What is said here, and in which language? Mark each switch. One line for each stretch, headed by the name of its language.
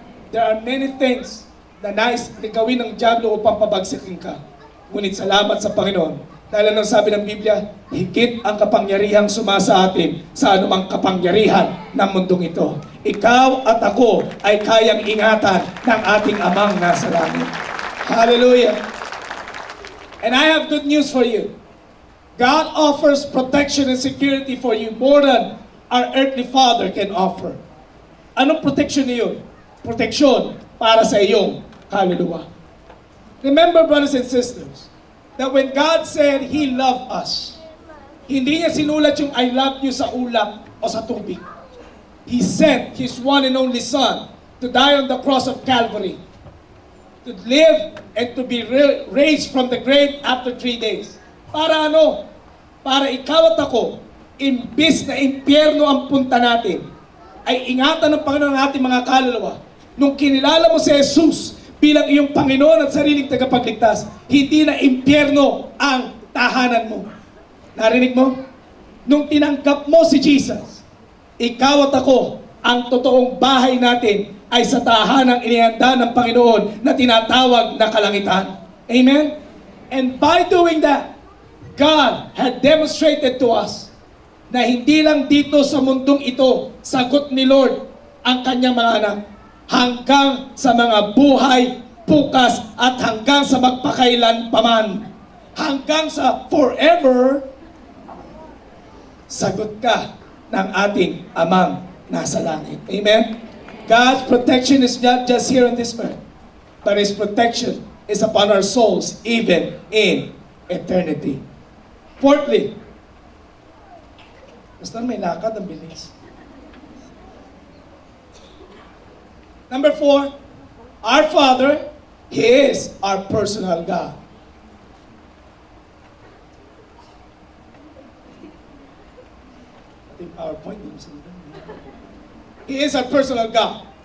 English: There are many things
Filipino: na nais na gawin ng Diablo upang pabagsakin ka. Ngunit salamat sa Panginoon. Dahil ang sabi ng Biblia, higit ang kapangyarihang sumasa atin sa anumang kapangyarihan ng mundong ito. Ikaw at ako ay kayang ingatan ng ating Amang nasa langit. Hallelujah!
English: And I have good news for you. God offers protection and security for you more than our earthly father can offer.
Filipino: Anong protection niyo? Protection para sa iyong kaluluwa.
English: Remember, brothers and sisters, that when God said He loved us,
Filipino: hindi niya sinulat yung
English: I love you
Filipino: sa ulap o sa tubig.
English: He sent His one and only Son to die on the cross of Calvary, to live and to be raised from the grave after 3 days.
Filipino: Para ano? Para ikaw at ako, imbis na impyerno ang punta natin, ay ingatan ng Panginoon ang ating mga kaluluwa. Nung kinilala mo si Jesus bilang iyong Panginoon at sariling tagapagligtas, hindi na impyerno ang tahanan mo. Narinig mo? Nung tinanggap mo si Jesus, ikaw at ako, ang totoong bahay natin ay sa tahanang inihanda ng Panginoon na tinatawag na kalangitan. Amen?
English: And by doing that, God had demonstrated to us
Filipino: na hindi lang dito sa mundong ito, sagot ni Lord ang kanyang mga anak, hanggang sa mga buhay, bukas, at hanggang sa magpakailan paman. Hanggang sa forever, sagot ka ng ating Amang nasa langit. Amen?
English: God's protection is not just here on this earth, but His protection is upon our souls, even in eternity.
Filipino: Fourthly, basta may lakad ang bilis.
English: Number 4, our Father, He is our personal God. I think PowerPoint didn't say that. He is our personal God.